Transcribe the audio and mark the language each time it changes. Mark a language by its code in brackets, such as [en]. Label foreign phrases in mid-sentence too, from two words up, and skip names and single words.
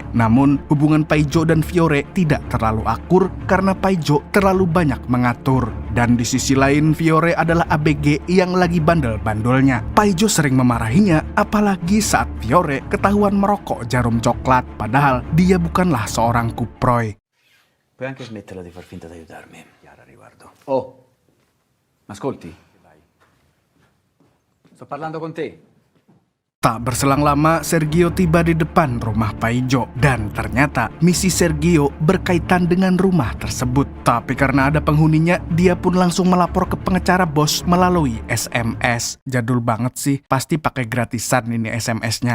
[id] Namun, hubungan Paijo dan Fiore tidak terlalu akur karena Paijo terlalu banyak mengatur. Dan di sisi lain, Fiore adalah ABG yang lagi bandel-bandolnya. Paijo sering memarahinya, apalagi saat Fiore ketahuan merokok jarum coklat. Padahal dia bukanlah seorang kuproy. [it] Puoi anche smetterla di far finta di aiutarmi, Chiara, riguardo. Oh, m'ascolti? Sto parlando con te. [id] Tak berselang lama, Sergio tiba di depan rumah Paijo. Dan ternyata misi Sergio berkaitan dengan rumah tersebut. Tapi karena ada penghuninya, dia pun langsung melapor ke pengacara bos melalui SMS. Jadul banget sih, pasti pakai gratisan ini SMS-nya.